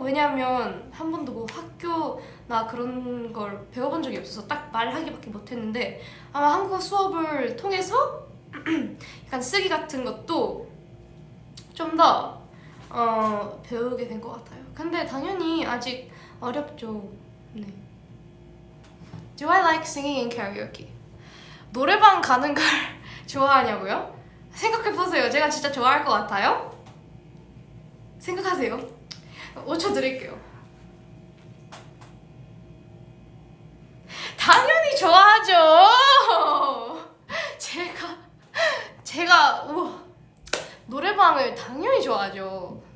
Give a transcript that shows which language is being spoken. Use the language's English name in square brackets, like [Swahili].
[Korean] 왜냐면 한 번도 뭐 학교나 그런 걸 배워본 적이 없어서 딱 말하기밖에 못했는데 아마 한국어 수업을 통해서 약간 쓰기 같은 것도 좀 더 배우게 된 것 같아요. 근데 당연히 아직 어렵죠. 네. [English] Do I like singing in karaoke? [Korean] 노래방 가는 걸 좋아하냐고요? 생각해보세요. 제가 진짜 좋아할 것 같아요? 생각하세요. 5초 드릴게요. 당연히 좋아하죠. 제가 우와, 노래방을 당연히 좋아하죠.